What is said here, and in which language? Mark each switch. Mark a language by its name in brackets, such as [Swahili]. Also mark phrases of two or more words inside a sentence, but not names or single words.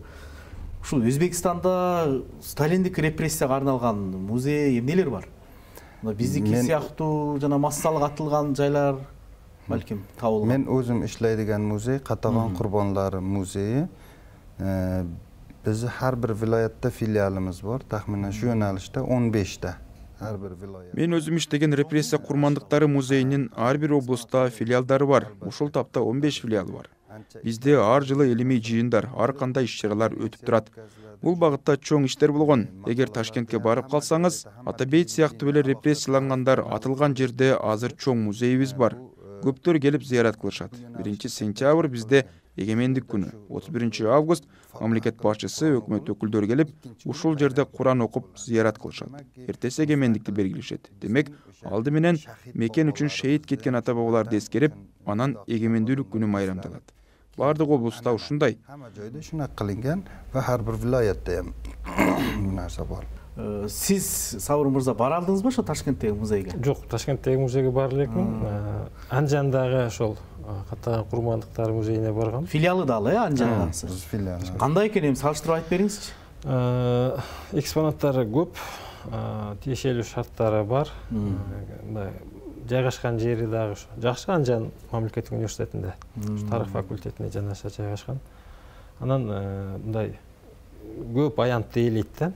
[Kyrgyz] Ушул Өзбекстанда сталиндик репрессияга арналган музей эмнелер бар? Биздики сыяктуу жана массалык атылган жайлар балким табылган. [Uzbek] Мен өзүм иштейдиган музей Катаган курбонлары музейи. Биздин har bir viloyatda filialimiz bor. Taxminan shu yo'nalishda 15 ta. Har bir viloyat. [Kyrgyz] Мен өзүм иштеген репрессия курмандыктары музейинин ар бир облустта филиалдары бар. Ушул тапта 15 филиал бар. Бизде ар жылы илимий жыйындар, ар кандай иш-чаралар өтүп турат. Бул багытта чоң иштер болгон. Эгер Ташкентке барып калсаңыз, Атабейт сыяктуу эле репрессиялангандар атылган жерде азыр чоң музейибиз бар. Көптөр келип зыярат кылышат. 1 сентябрь бизде эгемендик күнү 31 август мамлекет башчысы өкмөт өкүлдөрү келип ушул жерде Куран окуп зыярат кылышат. Эртеси эгемендикти белгилешет. Демек, алды менен мекен үчүн шейит кеткен ата бабаларды эскерип, анан эгемендүүлүк күнү майрамдалат. Бардык облуста ушундай. [Uzbek] Hamma joyda shunaqa qilingan va har bir viloyatda ham bu narsa bor. [Kyrgyz] Siz Сабыр мырза бара алдыңызбы ошо Ташкенттеги музейге? Жок, Ташкенттеги музейге бара элекмин. Анжандагы ошол каттаган курмандыктар музейине баргам. Филиалы да ал, Анжандагысы. [Uzbek] Biz filial. [Kyrgyz] Кандай экен, эми салыштырып айтып бериңизчи. Экспонаттары көп, тиешелүү шарттары бар. Мындай жайгашкан жери дагы жакшы, Анжан мамлекеттик университетинде, тарых факультетине жанаша жайгашкан. Анан мындай көп аянтты ээлейт да.